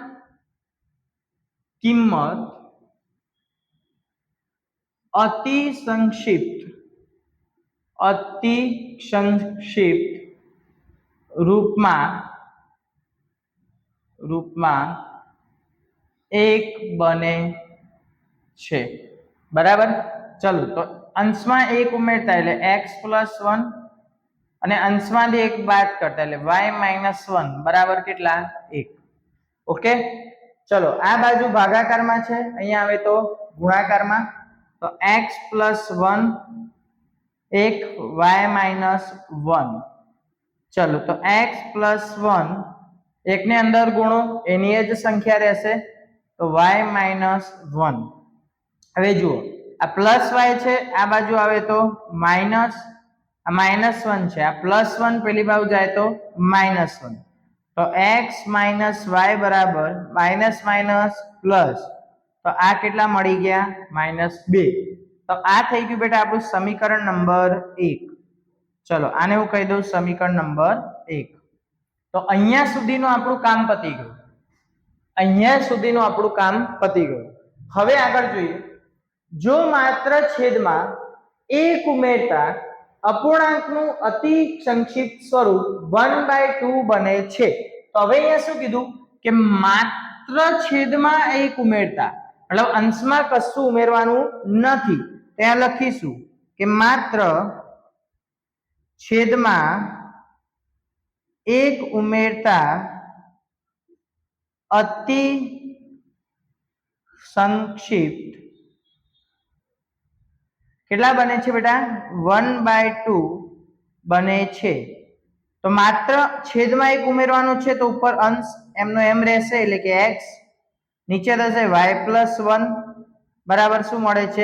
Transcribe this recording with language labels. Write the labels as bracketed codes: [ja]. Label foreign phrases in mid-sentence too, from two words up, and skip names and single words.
[gu] કિંમત અતિ સંક્ષિપ્ત રૂપમાં 1 બને છે, બરાબર। ચલો તો અંશમાં 1 ઉમેરતા એટલે x+1 અને અંશમાંથી 1 બાદ કરતા એટલે y-1 બરાબર કેટલા? 1। ઓકે, ચલો આ બાજુ ભાગાકારમાં છે, અહીંયા આવે તો ગુણાકારમાં, તો x+1 1 y-1। ચલો તો x+1 એક ને અંદર ગુણો એની જ સંખ્યા રહેશે તો y-1। હવે જુઓ આ પ્લસ y છે, આ બાજૂ આવે તો માઇનસ, આ -1 છે, આ +1 પેલી બાજૂ જાય તો -1, તો x - y બરાબર માઇનસ પ્લસ, તો આ કેટલા મળી ગયા? -2। તો આ થઈ ગયું બેટા આપણું સમીકરણ નંબર 1। ચલો આને હું કહી દઉં સમીકરણ નંબર 1। તો અહીંયા સુધીનું આપણું કામ પતી ગયું, અહીંયા સુધીનું આપણું કામ પતી ગયું। હવે આગળ જોઈએ। જો માત્ર છેદમાં 1 ઉમેરતા અપૂર્ણાંકનું અતિ સંક્ષિપ્ત સ્વરૂપ 1/2 બને છે, તો હવે અહીંયા શું કીધું કે માત્ર છેદમાં 1 ઉમેરતા મતલબ અંશમાં કશું ઉમેરવાનું નથી, ત્યાં લખીશું કે માત્ર છેદમાં 1 ઉમેરતા અતિ સંક્ષિપ્ત કેટલા બને છે બેટા? 1/2 બને છે। તો માત્ર છેદમાં 1 ઉમેરવાનું છે તો ઉપર અંશ એમનો એમ રહેશે એટલે કે x, નીચે થશે y+1 બરાબર શું મળે છે?